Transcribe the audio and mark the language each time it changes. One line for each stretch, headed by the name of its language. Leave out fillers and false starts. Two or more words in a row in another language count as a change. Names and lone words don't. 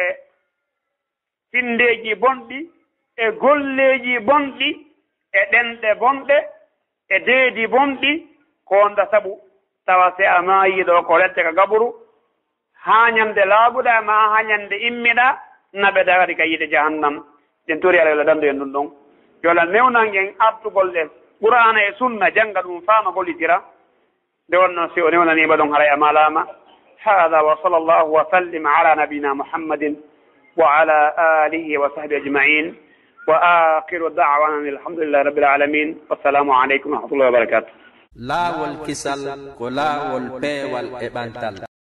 Fula: findeji bonɗi e golleji bonɗi e ɗenɗe bonɗe e deedi bonɗi ko wonda sabu tawa se a mayiɗo ko lette ka gaɓuru hañande laaɓuɗa ma hañande immiɗa naɓe dagati ka yiide jahannam ɗen tori ala yola dandu en ɗum ɗon yola newnan en artugol ɗe qur'ana e sunna janga ɗum faama gollitira nde wonnoon si o newnanima ɗon haray amalama hada
Arabic: وصلى الله وسلم على نبينا محمد وعلى آله وصحبه أجمعين وآخر دعوانا الحمد لله رب العالمين والسلام عليكم ورحمة الله وبركاته
Fula: laawol kisal ko laawol peewal e ɓantal